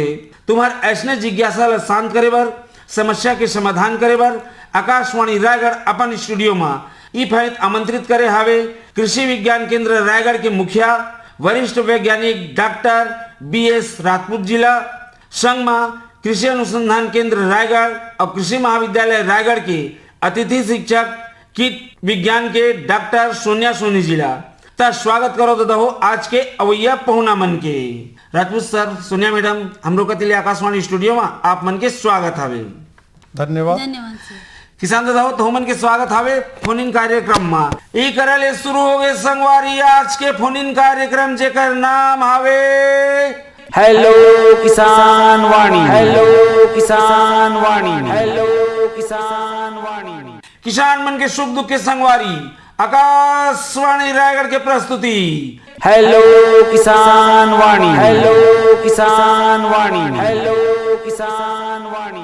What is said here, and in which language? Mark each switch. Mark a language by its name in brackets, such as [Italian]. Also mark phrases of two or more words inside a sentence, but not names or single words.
[Chhattisgarhi] तुम्हार ऐसने जिज्ञासा ला शांत करे बर, समस्या के समाधान करे बर आकाशवाणी रायगढ़ अपन स्टूडियो में ई फैत आमंत्रित करे हावे कृषि विज्ञान केंद्र रायगढ़ के मुखिया वरिष्ठ वैज्ञानिक डॉक्टर BS राजपूत जिला, संग माँ कृषि अनुसंधान केंद्र रायगढ़ और कृषि महाविद्यालय रायगढ़ के अतिथि शिक्षक कीट विज्ञान के डॉक्टर सोनिया सोनी जिला। त स्वागत करो दादा हो आज के अवैया पहुना मन के। राजपूत सर, सोनिया मैडम, हम लोग के लिए आकाशवाणी स्टूडियो में आप मन के स्वागत हावे। धन्यवाद। किसान दादा हो तो मन के स्वागत हावे फोन इन कार्यक्रम में। ई करले शुरू हो गए संगवारी आज के फोन इन कार्यक्रम जेकर नाम हावे हेलो किसान वाणी, हेलो किसान वाणी, हेलो किसान वाणी। किसान मन के सुख दुख के संगवारी आकाशवाणी रायगढ़ के प्रस्तुति हेलो किसान वाणी, हेलो किसान वाणी, हेलो किसान वाणी।